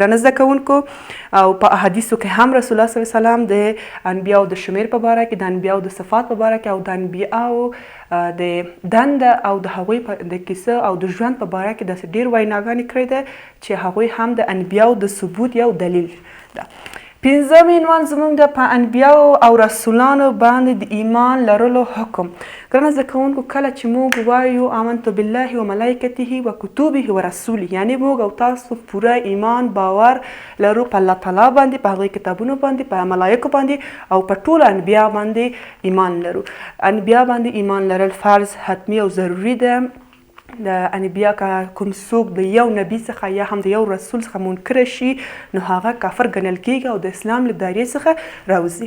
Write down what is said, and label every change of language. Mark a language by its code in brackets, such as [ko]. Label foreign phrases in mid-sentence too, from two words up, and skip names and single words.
[ps] ګرانو زده کوونکو، او په احادیثو کې هم رسول الله [ar] صلی الله علیه وسلم [ps] د انبیاو د شمیر په باره کې، د انبیاو د صفات په باره کې او د انبیاو د دنده او د هغوی د کیسه او د ژوند په باره کې داسې ډېر ویناګانې کړې ده چې هغوی هم د انبیاو د ثبوت یو دلیل ده. پنځم عنوان زموږ د په انبیاو او رسولانو باندې د ایمان لرلو حکم. ګرانه زده کوونکو، کله چې موږ وایو [ar] آمنت بالله و ملایکته و کتبه و رسوله، [ps] یعنی موږ او تاسو پوره ایمان باور لرو په الله تعالی باندې، په هغوی کتابونو باندې، په ملایکو باندې او په ټولو انبیا باندې ایمان لرو. انبیا باندې ایمان لرل فرض، حتمي او ضروري ده. د انبیا که کوم څوک د یو نبي څخه یا هم د یو رسول څخه منکره شي نو هغه کافر ګڼل کیږي او د اسلام له دایرې څخه راوځي.